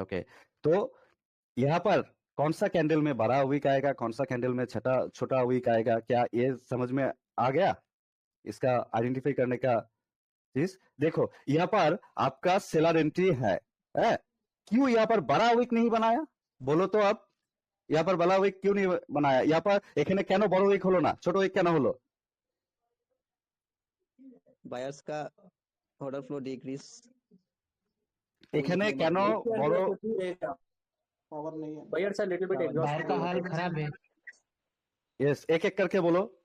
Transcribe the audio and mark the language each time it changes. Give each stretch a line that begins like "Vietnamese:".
Hindi: Okay, तो यहाँ पर कौन सा कैंडल में बड़ा वीक आएगा, कौन सा कैंडल में छोटा वीक आएगा, क्या ये समझ में आ गया? इसका आइडेंटिफाई करने का चीज देखो, यहाँ पर आपका सेलर एंट्री है, क्यों यहाँ पर बड़ा वीक नहीं बनाया बोलो तो? आप यहाँ पर बड़ा वीक क्यों नहीं बनाया? यहाँ पर
Bangla: এখানে কেন বড় উইক হলো না, ছোট উইক কেন হলো?
Hindi: बायर्स का ऑर्डर फ्लो डिक्रीज,
Bangla: এখানে কেন বড়
Hindi: पावर नहीं है,
English: buyers are little bit
Hindi: बाहर का हाल खराब है। यस, एक एक करके बोलो।